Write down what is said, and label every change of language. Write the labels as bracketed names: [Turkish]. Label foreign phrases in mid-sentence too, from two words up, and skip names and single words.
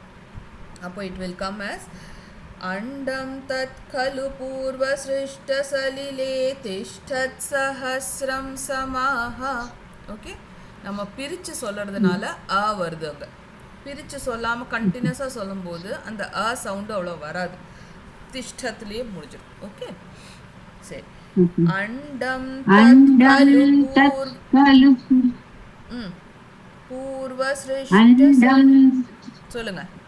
[Sanskrit] அப்போ [English] it will come as [Sanskrit] अण्डं तत् खलु पूर्वसृष्टसलिले तिष्ठत् सहस्रं समाः. [Tamil] ஓகே, நம்ம பிரித்து சொல்கிறதுனால வருது. அங்கே பிரித்து சொல்லாமல் கண்டினியூஸாக சொல்லும்போது அந்த சவுண்டு அவ்வளோ வராது, திஷ்டத்துலேயே முடிஞ்சிடும். ஓகே, சரி. [Sanskrit] अण्डं पूर्व [Tamil] சொல்லுங்க.